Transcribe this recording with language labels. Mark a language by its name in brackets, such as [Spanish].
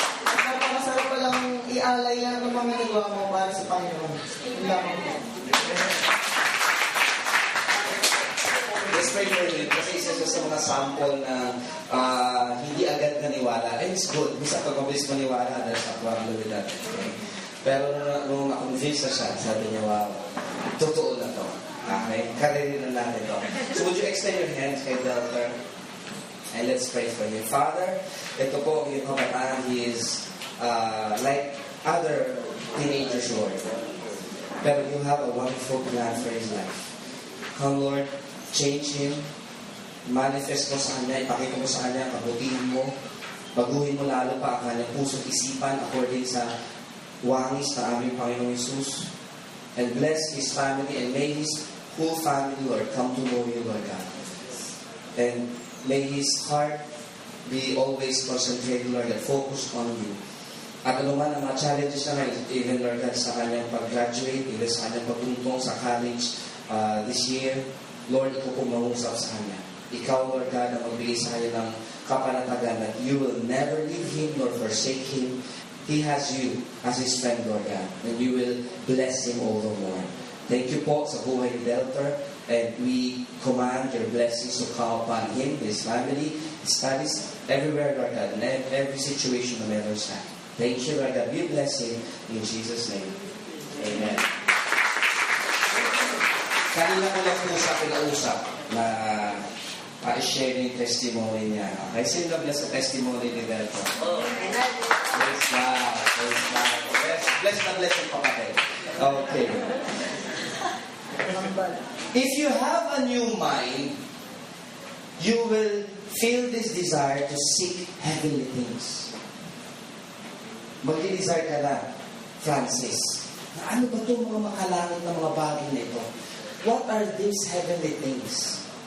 [Filipino] Napakasarap palang ialay lang ng mga nagawa mo para sa Panginoon. Yun lamang po. [English] Let's pray for you. [Filipino] Kasi isa siya sa mga sample na hindi agad naniwala. [English] And it's good. [Filipino] Bisa pag mabilis maniwala, [English] there's a problem with that. [Filipino] Okay? Pero nung na-convince na siya, sabi niya, wow, totoo na to. Okay? Karirinan natin to. [English] So would you extend your hands kay Delta? And let's pray for you. Father, [Filipino] ito po yung kabataan, [English] he is like other teenagers, Lord. Pero you have a wonderful plan for his life. Come, Lord, change him. [Filipino] Manifest mo sa kanya, ipakita mo sa kanya, kabutihin mo, baguhin mo lalo pa ang kanyang puso't isipan according sa wangis ng aming Panginoong Jesus. [English] And bless his family and may his whole family, Lord, come to know you, Lord God. And may his heart be always concentrated, Lord, and focused on you. [Filipino] At anuman ang mga challenges na ngayon, even, Lord God, sa kanyang pag-graduate, even sa kanyang pagtuntong sa college this year, Lord, ikaw po mangusap sa kanya. Ikaw, Lord God, ang magbigay sa kanya ng kapanatagan [English] that you will never leave him nor forsake him. He has you as his friend, Lord God, and you will bless him all the more. Thank you [Filipino] po sa buhay ni [English] Delta, and we command your blessings to come upon him, his family, his studies, everywhere, Lord God, in every situation no matter what. Thank you, Lord God. We bless him in Jesus' name. Amen. [Filipino] Kanina ko lang po sa kinausap na i-share yung testimony niya. Okay, sino bless sa testimony ni Delta? Praise God. Praise God. Bless na bless yung kapatid. Okay. [English] If you have a new mind, you will feel this desire to seek heavenly things. [Filipino] Mag-desire ka na, Francis, na ano ba itong mga makalangit na mga bagay na ito? [English] What are these heavenly things?